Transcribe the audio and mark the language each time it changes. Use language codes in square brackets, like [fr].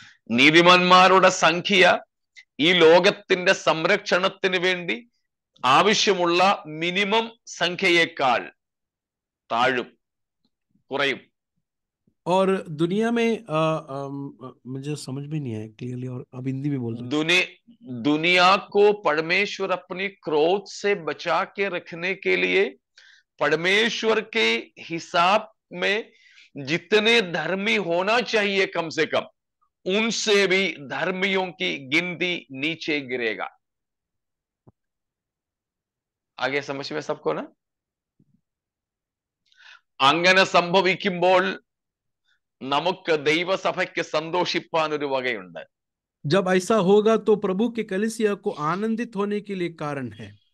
[ml] നീതിമാന്മാരുടെ സംഖ്യ ഈ ലോകത്തിന്റെ സംരക്ഷണത്തിന് വേണ്ടി ആവശ്യമുള്ള മിനിമം സംഖ്യയേക്കാൾ താഴും, കുറയും. [hi] और दुनिया में मुझे समझ में नहीं आया क्लियरली, और अब हिंदी में बोल दो. दुनिया को परमेश्वर अपनी क्रोध से बचा के रखने के लिए परमेश्वर के हिसाब में जितने धर्मी होना चाहिए कम से कम, उनसे भी धर्मियों की गिनती नीचे गिरेगा. आगे समझ में सबको ना? [ml] അങ്ങനെ സംഭവിക്കുമ്പോൾ നമുക്ക് ദൈവസഭയ്ക്ക് സന്തോഷിപ്പാൻ ഒരു വകയുണ്ട്. [hi] जब ऐसा होगा तो प्रभु के कलीसिया को आनंदित होने के लिए कारण है.